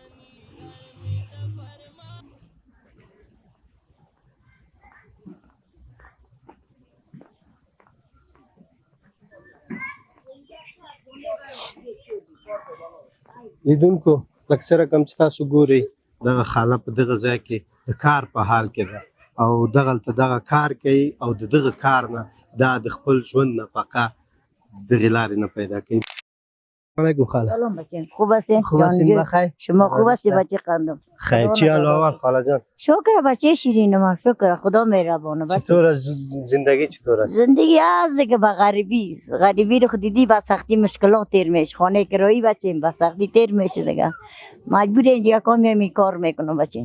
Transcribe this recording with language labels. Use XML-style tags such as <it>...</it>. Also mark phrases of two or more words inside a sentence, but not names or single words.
<ps>لیدونکو لکه څه رقم چې تاسو ګورئ دغه خاله په دغه ځای کې د کار په حال کې ده او دغلته دغه کار کوي او د دغه کار نه دا د خپل ژوند نفقه دغې لارې نه پیدا کوي.</ps> <fa>علیکم خاله. سلام بچه، خوب هستین؟ خوب هستین؟ بخیر. شما خوب هستی بچه قندم؟ خیر. چی حال و احوال خاله جان؟ شکر بچه شیرین ما، شکر خدا مهربانه. چطور است زندگی؟ چطور است زندگی؟ از دیگه با غریبی رو خود دیدی، با سختی مشکلات تیر میشه. خانه کرایی بچه با سختی تیر میشه دیگه. مجبور اینجا کار کار میکنم بچه.</fa>